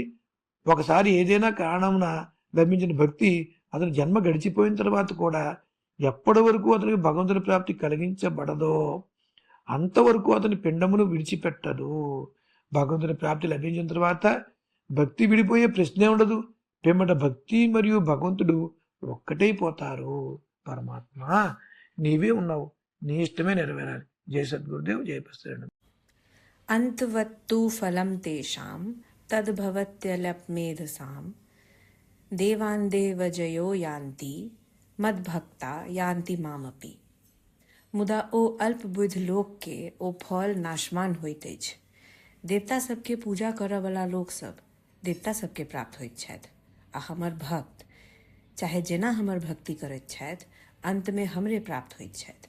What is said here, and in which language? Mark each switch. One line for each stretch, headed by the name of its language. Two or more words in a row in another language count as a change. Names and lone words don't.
Telugu: ఒకసారి ఏదైనా కారణమున లభించిన భక్తి అతని జన్మ గడిచిపోయిన తర్వాత కూడా ఎప్పటి వరకు అతనికి భగవంతుని ప్రాప్తి కలిగించబడదో అంతవరకు అతని పిండమును విడిచిపెట్టదు. భగవంతుని ప్రాప్తి లభించిన తర్వాత భక్తి విడిపోయే ప్రశ్నే ఉండదు. పిమ్మట భక్తి మరియు భగవంతుడు ఒక్కటైపోతారు. పరమాత్మ నీవే ఉన్నావు, నీ ఇష్టమే నెరవేరాలి. జయ సద్గురుదేవ్, జయ ప్రసరణ.
Sanskrit: अंतवत्तु फलं तेषां तद्भवत्यलप्मेधसां देवान् देवजयो यान्ति मद्भक्ता यान्ति मामपि।
Maithili: मुदा ओ अल्प बुद्ध लोक के ओ फल नाशवान होइत अछि। देवता सबके पूजा करय वाला लोक सब देवता सबके प्राप्त होइत छथि, आ हमर भक्त चाहे जेना हमर भक्ति करैत छथि अंत में हमरे प्राप्त होइत छथि।